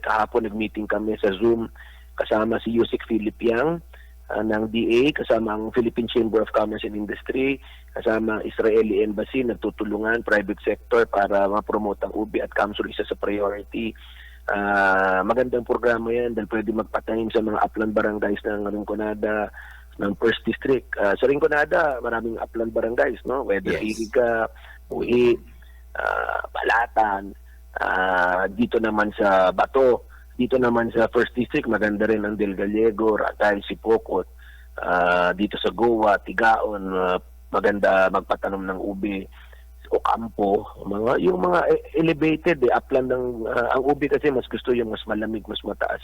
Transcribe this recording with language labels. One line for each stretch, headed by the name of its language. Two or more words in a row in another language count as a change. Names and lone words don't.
Filipino: Kahapon nag-meeting kami sa Zoom kasama si Yusik Philip Yang ng DA, kasama ang Philippine Chamber of Commerce and Industry, kasama ang Israeli Embassy, nagtutulungan,
English: private sector
Filipino: para ma-promote ang ube at Camsur isa sa priority. Magandang programa yan dahil pwede magpatanim sa mga upland barangays ng Rinconada, ng First District. Sa Rinconada, maraming upland barangays, no? Whether Iriga, Buhi, Balatan. Dito naman sa Bato, dito naman sa First District, maganda rin ang Del Gallego, Ratay, Sipokot. Dito sa Goa, Tigaon, maganda magpatanom ng ubi. Ocampo, yung mga elevated, upland ng ang ubi kasi mas gusto yung mas malamig, mas mataas.